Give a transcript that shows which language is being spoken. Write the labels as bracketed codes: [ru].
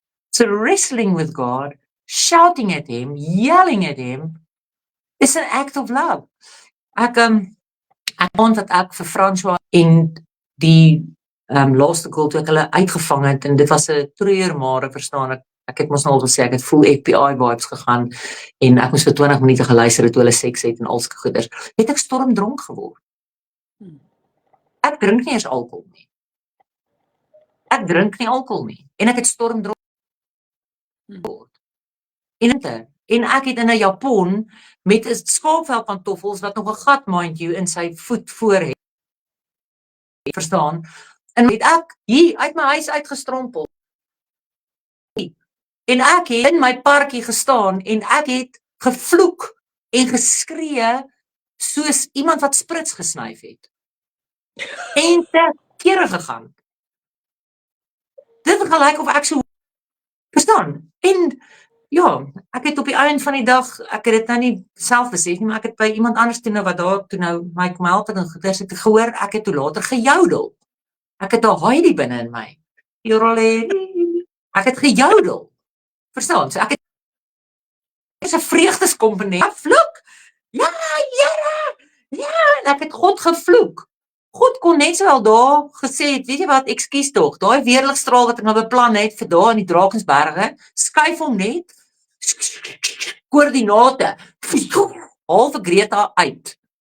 [en] So wrestling with God, shouting at him, yelling at him, is an act of love. [af] Ek vond dat ek vir François en die laaste koel toe ek hulle uitgevang het, en dit was 'n treurmare, verstaan ek het mos nou al gesê, ek het [en] full FBI vibes [af] gegaan, en ek moes vir 20 minute geluister toe hulle seks het en al sulke goeders, het ek stormdronk geword. Ek drink nie eens alkohol nie. Ek drink nie alkohol nie, en ek het stormdronk geword. En ek het in 'n Japon met 'n skaapvel pantoffels wat nog 'n gat, [en] mind you, [af] in sy voet voor het. Verstaan? En het ek hier uit my huis uitgestrompel. En ek het in my parkie gestaan en ek het gevloek en geskree soos iemand wat sprits gesnyf het. En te kere gegaan. Dit het gelyk of ek so verstaan. En ja, ek het op die einde van die dag, ek het dit nou nie self besef nie, maar ek het by iemand anders toe nou wat daar toe nou my kom help het en goeders het gehoor, ek het toe later gejoudel. Ek het 'n Heidi binne in my. Ek het gejoudel. Verstaan? So ek het 'n vreugdeskomponent. Vloek. Ja, Here. Ja, en ek het God gevloek. God kon net sowel daar gesê het, weet jy wat, ekskuus tog, daai weerligstraal wat ek nou beplan het vir daar in die Drakensberge, skuif hom net koördinate halve Greta uit.